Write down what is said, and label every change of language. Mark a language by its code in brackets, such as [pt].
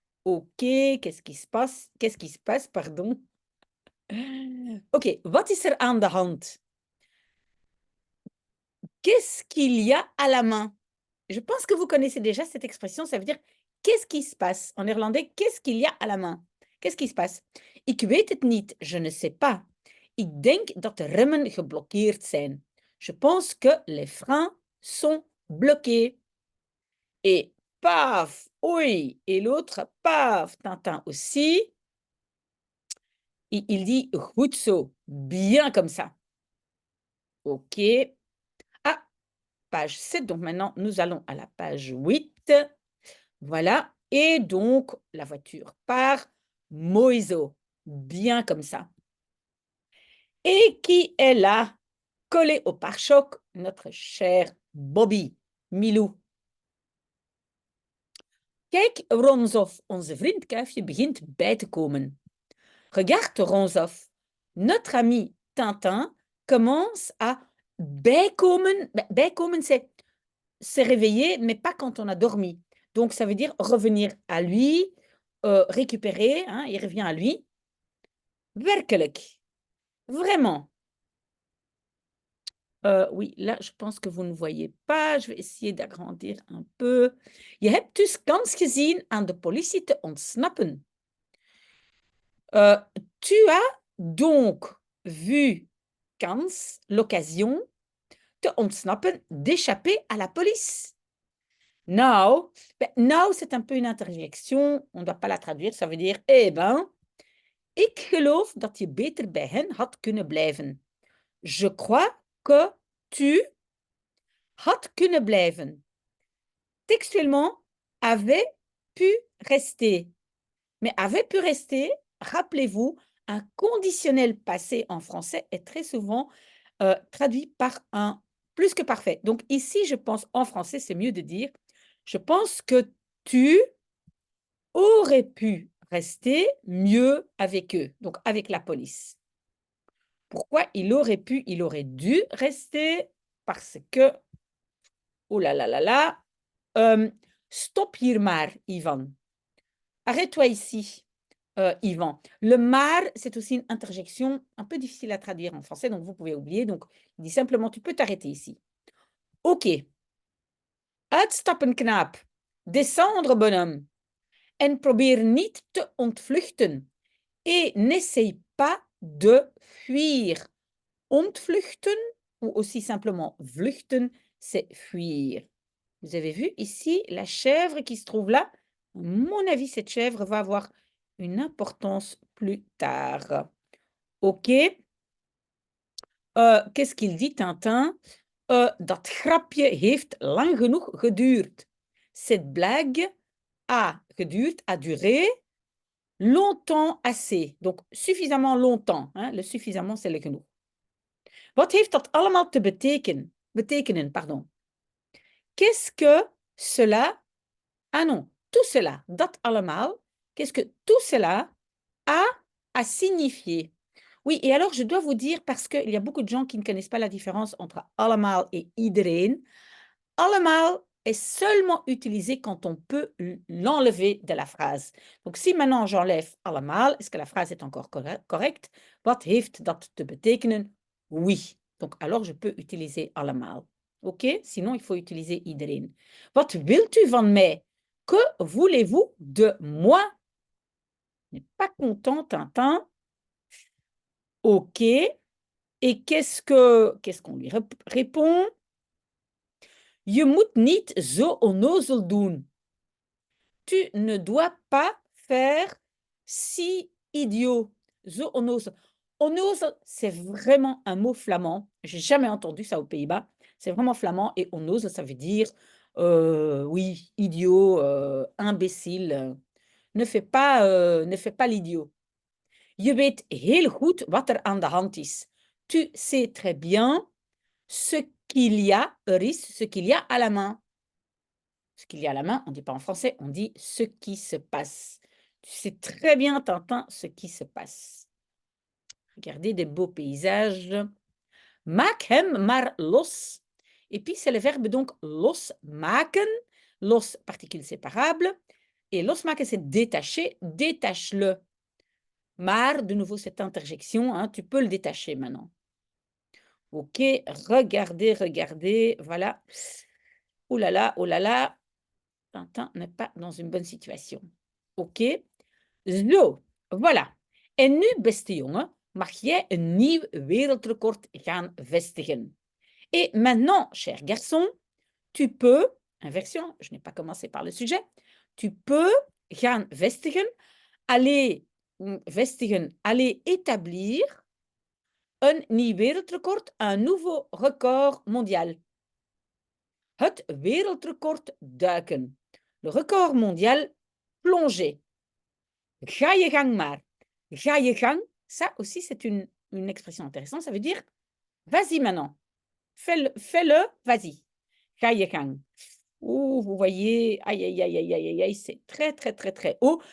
[fr] Ok, qu'est-ce qui se passe? Qu'est-ce qui se passe, pardon? Ok, [nl] wat is er aan de hand? [fr] Qu'est-ce qu'il y a à la main? Je pense que vous connaissez déjà cette expression, ça veut dire qu'est-ce qui se passe? En néerlandais, qu'est-ce qu'il y a à la main? Qu'est-ce qui se passe? [nl] Ik weet het niet, [fr] je ne sais pas. [nl] Ik denk dat de remmen geblokkeerd zijn. [fr] Je pense que les freins sont bloqués. Et paf, oui, et l'autre, paf, Tintin aussi. Il dit [nl] goed zo, [fr] bien comme ça. Ok. Ah, page 7, donc maintenant nous allons à la page 8. Voilà, et donc la voiture part, [nl] mooi zo, [fr] bien comme ça. Et qui est là, collé au pare-choc? Notre cher Bobby, Milou. [nl] Kijk, Ronsof, onze vriend Kuifje begint bij te komen. [fr] Regarde, Ronsof, notre ami Tintin commence à bijkomen. Bijkomen, c'est se réveiller, mais pas quand on a dormi. Donc, ça veut dire revenir à lui, récupérer, hein, il revient à lui. Werkelijk. Vraiment. Oui, là, je pense que vous ne voyez pas. Je vais essayer d'agrandir un peu. [nl] Je hebt dus kans gezien aan de politie te ontsnappen. [fr] Tu as donc vu kans, l'occasion, [nl] te ontsnappen, [fr] d'échapper à la police. Nou, nou, c'est un peu une interjection. On ne doit pas la traduire. Ça veut dire, eh ben, [nl] ik geloof dat je beter bij hen had kunnen blijven. [fr] Je crois que tu [nl] had kunnen blijven. [fr] Textuellement, avait pu rester. Mais avait pu rester, rappelez-vous, un conditionnel passé en français est très souvent traduit par un plus que parfait. Donc ici, je pense en français, c'est mieux de dire, je pense que tu aurais pu rester mieux avec eux, donc avec la police. Pourquoi il aurait pu, il aurait dû rester? Parce que, oh là là là là, [nl] stop hier maar, [fr] Ivan. Arrête-toi ici, Yvan. Le maar, c'est aussi une interjection un peu difficile à traduire en français, donc vous pouvez oublier. Donc, il dit simplement, tu peux t'arrêter ici. Ok. [nl] Uitstappen, knaap. [fr] Descendre, bonhomme. [nl] En probeer niet te ontvluchten. [fr] Et n'essaye pas de fuir. Ontvluchten, ou aussi simplement vluchten, c'est fuir. Vous avez vu ici la chèvre qui se trouve là? À mon avis, cette chèvre va avoir une importance plus tard. Ok. Qu'est-ce qu'il dit, Tintin? [nl] Dat grapje heeft lang genoeg geduurd. [fr] Cette blague a geduurd, a duré longtemps assez. Donc, suffisamment longtemps. Hein? Le suffisamment, c'est le genoeg. [nl] Wat heeft dat allemaal te betekenen? [fr] Pardon. Qu'est-ce que cela... Ah non, tout cela, dat allemaal. Qu'est-ce que tout cela a à signifier? Oui, et alors je dois vous dire, parce qu'il y a beaucoup de gens qui ne connaissent pas la différence entre allemaal et iedereen. Allemaal est seulement utilisé quand on peut l'enlever de la phrase. Donc, si maintenant j'enlève allemaal, est-ce que la phrase est encore correcte? [nl] Wat heeft dat te betekenen? [fr] Oui. Donc, alors je peux utiliser allemaal. OK? Sinon, il faut utiliser iedereen. [nl] Wat wilt u van mij? [fr] Que voulez-vous de moi? N'est pas content, Tintin. OK. Et qu'est-ce qu'on lui répond? [nl] Je moet niet zo onnozel doen. [fr] Tu ne dois pas faire si idiot. [nl] Zo onnozel. [fr] Onnozel, c'est vraiment un mot flamand. J'ai jamais entendu ça aux Pays-Bas. C'est vraiment flamand. Et onnozel, ça veut dire, oui, idiot, imbécile. Ne fais pas l'idiot. [nl] Je weet heel goed wat er aan de hand is. [fr] Tu sais très bien ce qu'il y a, ce qu'il y a à la main. Ce qu'il y a à la main, on ne dit pas en français, on dit ce qui se passe. Tu sais très bien, Tintin, ce qui se passe. Regardez des beaux paysages. [nl] Maak hem maar los. [fr] Et puis, c'est le verbe donc losmaken. Los, particule séparable. Et losmaken, c'est détacher, détache-le. Maar, de nouveau, cette interjection, hein, tu peux le détacher maintenant. Ok, regardez, regardez, voilà. Oh là là, Tintin n'est pas dans une bonne situation. Ok, zo, voilà. [nl] En nu, beste jongen, mag jij een nieuw wereldrecord gaan vestigen. [fr] Et maintenant, cher garçon, tu peux, inversion, je n'ai pas commencé par le sujet, tu peux gaan vestigen, aller vestigen, aller établir [nl] een nieuw wereldrecord, [fr] un nouveau record mondial. [nl] Het wereldrecord duiken. [fr] Le record mondial plongée. [nl] Ga je gang maar. Ga je gang, [fr] ça aussi c'est une expression intéressante, ça veut dire vas-y maintenant. Fais-le, vas-y. [nl] Ga je gang. [fr] Ouh, vous voyez, aïe, aïe, aïe, aïe, aïe, aïe, c'est très, très, très, très haut.